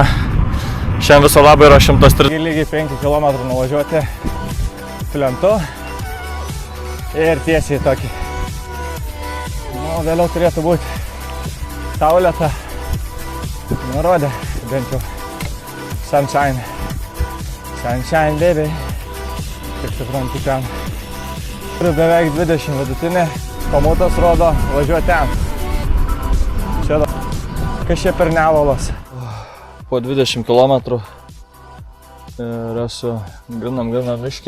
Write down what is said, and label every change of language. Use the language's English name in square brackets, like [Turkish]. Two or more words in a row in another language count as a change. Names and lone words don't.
[Lithuanian] Šiandien viso labo yra 103. Lygiai 5 km nuvažiuoti plentu ir tiesiai tokį. Nu, vėliau turėtų būti saulėta. Nurodė bent jau sunshine. [English] Sunshine baby. [Lithuanian] Kaip suprantu ten. Turiu beveik 20 vidutinį. Komutas rodo važiuoti ten. Čia kas čia per nevalas. Po 20 km ir esu grinam miške.